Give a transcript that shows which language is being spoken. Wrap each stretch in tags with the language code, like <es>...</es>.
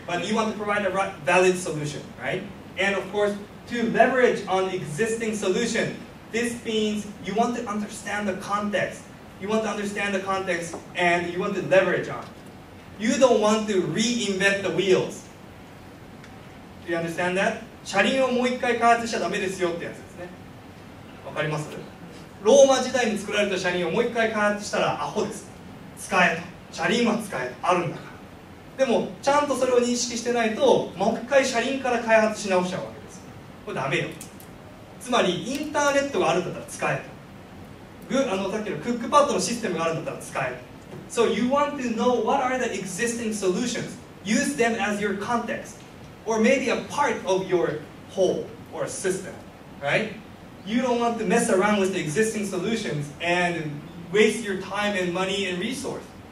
<en>But you want to provide a valid solution, right? And of course, to leverage on existing solution, this means you want to understand the context. You want to understand the context and you want to leverage on. You don't want to reinvent the wheels. Do you understand that?</en> <ja>車輪をもう一回開発しちゃダメですよってやつですね。わかります？ローマ時代に作られた車輪をもう一回開発したらアホです。使えと。車輪は使えと。あるんだから。でも、ちゃんとそれを認識してないと、もう一回車輪から開発し直しちゃうわけです。これダメよ。つまり、インターネットがあるんだったら使えと。さっきのクックパッドのシステムがあるんだったら使えと。</ja> <en>So you want to know what are the existing solutions. Use them as your context. Or maybe a part of your whole or system, right? You don't want to mess around with the existing solutions and waste your time and money and resource.</en>